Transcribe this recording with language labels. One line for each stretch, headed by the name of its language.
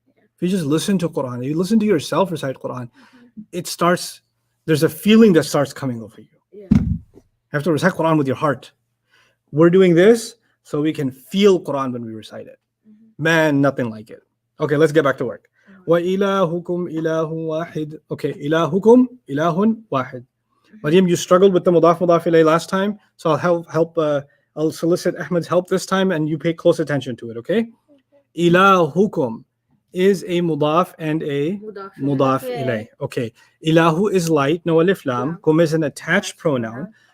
English: If you just listen to Quran, you listen to yourself recite Quran, it starts. There's a feeling that starts coming over you. Yeah. You have to recite Quran with your heart. We're doing this so we can feel Quran when we recite it. Man, nothing like it. Okay, let's get back to work.
Arabic: وَإِلَهُكُمْ إِلَهٌ وَاحِدٌ. Okay, إِلَهُكُمْ إِلَهٌ وَاحِدٌ.
English: Mariam, you struggled with the mudaf ilayh last time, so I'll help. I'll solicit Ahmed's help this time, and you pay close attention to it. Okay? Ilahukum is a mudaf and a Mudaf. mudaf Okay. ilayh. Okay. Ilahu is light, no alif lam. Lam. Kum is an attached pronoun.